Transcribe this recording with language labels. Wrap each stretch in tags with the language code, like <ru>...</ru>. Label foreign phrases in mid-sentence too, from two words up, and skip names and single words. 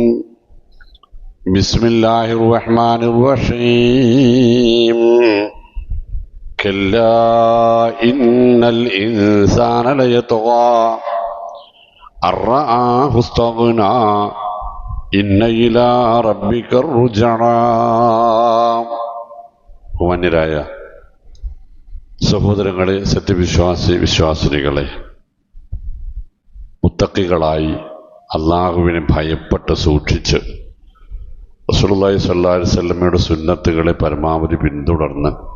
<ar>بسم الله الرحمن الرحيم كلا إن الإنسان ليطغى أن رآه استغنى إن إلى ربك الرجعى</ar> <ml>വന്യരായ സഹോദരങ്ങളെ, വിശ്വാസിനികളെ, മുത്തഖികളായി അള്ളാഹുവിനെ ഭയപ്പെട്ട് സൂക്ഷിച്ച്</ml> <ar>رسول الله صلى الله عليه</ar> <ml>വസല്ലമയുടെ സുന്നത്തുകളെ പരമാവധി പിന്തുടർന്ന്</ml>